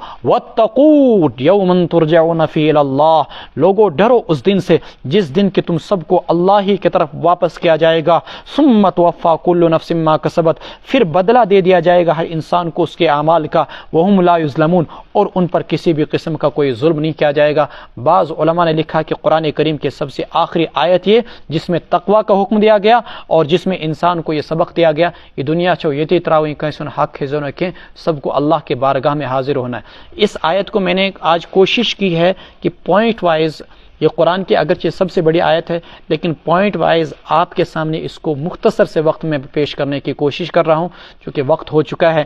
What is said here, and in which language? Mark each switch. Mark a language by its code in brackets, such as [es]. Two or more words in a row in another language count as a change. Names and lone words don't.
[ar] واتقوا یوما ترجعون فیہ الی اللہ، [ur] لوگو ڈرو اس دن سے جس دن کہ تم سب کو اللہ ہی کی طرف واپس کیا جائے گا، [ar] ثم توفی کل نفس ما کسبت، [ur] پھر بدلہ دے دیا جائے گا ہر انسان کو اس کے اعمال کا، [ar] وہم لا یظلمون، [ur] اور ان پر کسی بھی قسم کا کوئی ظلم نہیں کیا جائے گا۔ بعض علماء نے لکھا کہ قرآن کریم کے سب سے آخری آیت یہ جس میں تقوی کا حکم دیا گیا اور جس میں انسان کو یہ سبق دیا گیا، [ks] یہ دنیا چھو یتی تراوی کیسن [ur] حق ہے کہ سب کو اللہ کے بارگاہ میں حاضر ہونا ہے۔ اس آیت کو میں نے آج کوشش کی ہے کہ [en] point wise [ur] یہ قرآن کی اگرچہ سب سے بڑی آیت ہے، لیکن [en] point wise [ur] آپ کے سامنے اس کو مختصر سے وقت میں پیش کرنے کی کوشش کر رہا ہوں چونکہ وقت ہو چکا ہے۔